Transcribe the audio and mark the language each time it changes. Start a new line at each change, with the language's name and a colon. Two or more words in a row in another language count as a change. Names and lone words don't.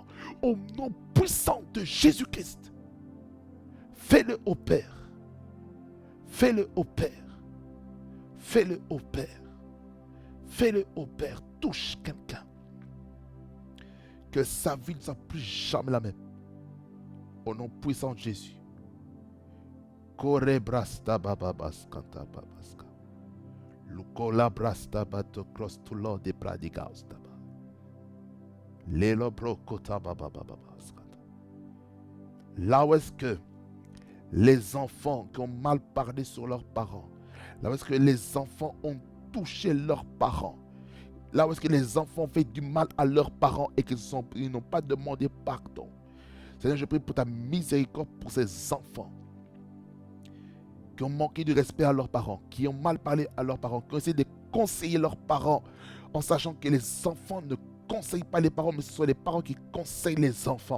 French: Au nom puissant de Jésus-Christ, fais-le au Père. Fais-le au Père. Fais-le au Père. Fais-le au Père. Touche quelqu'un. Que sa vie ne soit plus jamais la même. Au nom puissant de Jésus. Korebrasta bababaskanta babaska. Lukola brasta bato
English: cross to Lord de pradigausta. Lelo brokota babababaskanta.
French: Là où est-ce que les enfants qui ont mal parlé sur leurs parents, là où est-ce que les enfants ont touché leurs parents, là où est-ce que les enfants ont fait du mal à leurs parents et qu'ils n'ont pas demandé pardon. Seigneur, je prie pour ta miséricorde pour ces enfants qui ont manqué de respect à leurs parents, qui ont mal parlé à leurs parents, qui ont essayé de conseiller leurs parents en sachant que les enfants ne conseillent pas les parents, mais ce sont les parents qui conseillent les enfants.